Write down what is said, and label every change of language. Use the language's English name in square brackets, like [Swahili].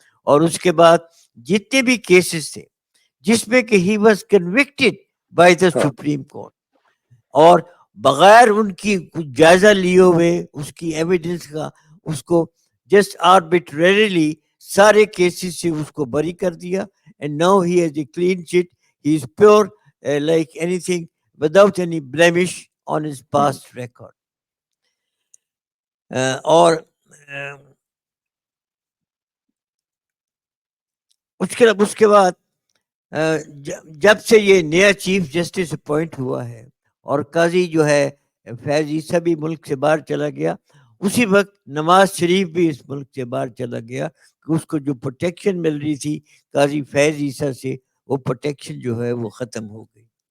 [Urdu] اور اس کے بعد جتنے بھی کیسز تھے جس میں کہ [English] he was convicted by the supreme court [Urdu] اور بغیر ان کی کچھ جائزہ لیے ہوئے اس کی ایویڈنس کا اس کو [English] just arbitrarily [Urdu] سارے کیسز سے اس کو بری کر دیا. [English] And now he has a clean chit. He is pure like anything without any blemish on his past record. [Urdu] اور اس کے بعد جب سے یہ نیا چیف جسٹس اپوائنٹ ہوا ہے اور قاضی جو ہے فیض عیسیٰ بھی ملک سے باہر چلا گیا اسی وقت نواز شریف بھی اس ملک سے باہر چلا گیا کہ اس کو جو پروٹیکشن مل رہی تھی قاضی فیض عیسیٰ سے وہ پروٹیکشن جو ہے وہ ختم ہو گئی.